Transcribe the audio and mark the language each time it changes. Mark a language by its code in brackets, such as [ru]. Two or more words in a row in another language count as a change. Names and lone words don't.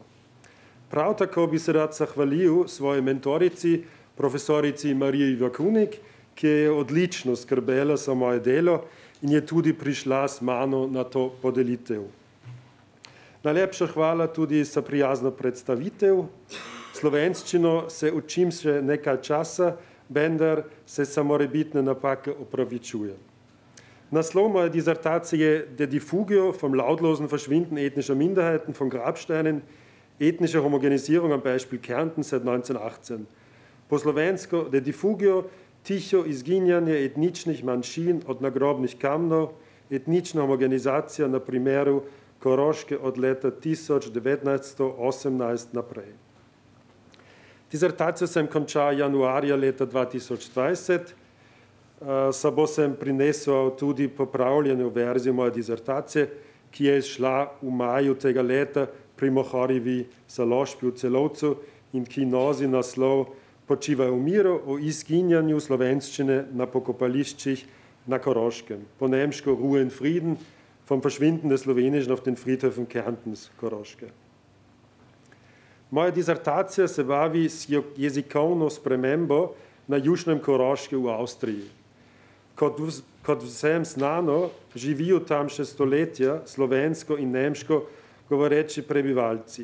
[sl] Prav tako bi se rad zahvalil svoji mentorici, profesorici Mariji Vakunik, ki je odlično skrbela za moje delo in je tudi prišla s mano na to podelitev. Najlepša hvala tudi za prijazno predstavitev. Slovenščino se učim še nekaj časa, vendar se za morebitne napake opravičujem. Naslov moje disertacije De Diffugio vom lautlosen Verschwinden ethnischer Minderheiten von Grabsteinen, ethnische Homogenisierung am Beispiel Kärnten seit 1918. Po slovensko De Diffugio, ticho izginjanje etničnih manjšin od nagrobnih kamnov, etnična homogenizacija na primeru Koroške od leta 1918 naprej. Disertacijo sem končal januarja leta 2020, sabo sem prinesel tudi popravljeno verzijo moje disertacije, ki je izšla v maju tega leta pri Mohorjevi založbi v Celovcu in ki nosi naslov počiva v miru o izginjanju slovenščine na pokopališčih na Koroškem. Po nemško Ruhe in Frieden, vom Verschwinden des Slowenischen auf den Friedhöfen Kärntens, Koroške. Moja disertacija se bavi s jezikovno spremembo na južnem Koroške v Avstriji. Kot vsem znano, živijo tam še stoletja slovensko in nemško govoreči prebivalci.